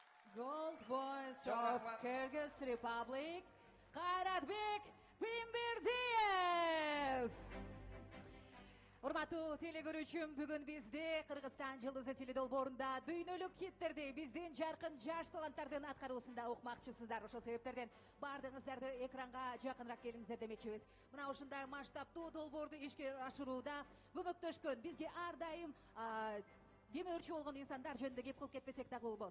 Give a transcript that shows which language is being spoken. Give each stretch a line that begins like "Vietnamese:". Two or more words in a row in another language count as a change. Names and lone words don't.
English: Gold Voice Çok of rahmat. Kyrgyz Republic, Kayratbek Pirimberdiyev.
Kyrgyz: Урматтуу теле көрүүчүм, бүгүн бизде Кыргызстан жылдызы теледолбоорунда дүйнөлүк хиттерди биздин жаркын жаш таланттардын аткаруусунда укмакчысыздар. Ошол себептерден баардыгыңыздарды экранга жакыныраак келиңиздер демекчибиз. Мына ушундай масштабтуу долбоорду ишке ашырууда көмөктөшкөн, бизге ар дайым демөөрчү болгон инсандар жөнүндө кеп кылып кетпесек да болбос.